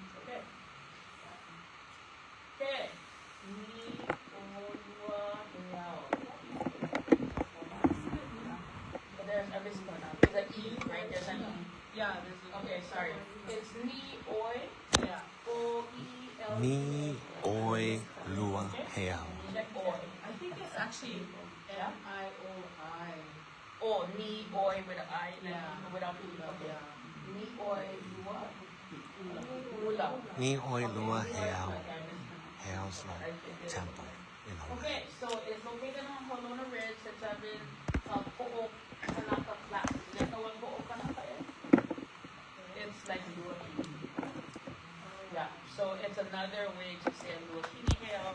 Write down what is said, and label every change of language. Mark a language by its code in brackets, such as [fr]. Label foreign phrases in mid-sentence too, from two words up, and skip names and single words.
[en] Okay. Okay. There's a misspelling now. There's an E, right? There's an E. Yeah, there's an okay, sorry. It's Ni-oi. Yeah. O-E-L. Ni-oi lua heao. I think it's actually M-I-O-I. Oh, Ni-oi with an I and without E. Okay. Ni-oi lua. Ula. Ni-oi lua heao. Heao's like temple in Hawaii. Okay, so it's located on Holona Ridge. It's been Po'o Kanaka Flats. You guys know what Po'o Kanaka is? It's like yeah, so it's another way to say Luakini Heo.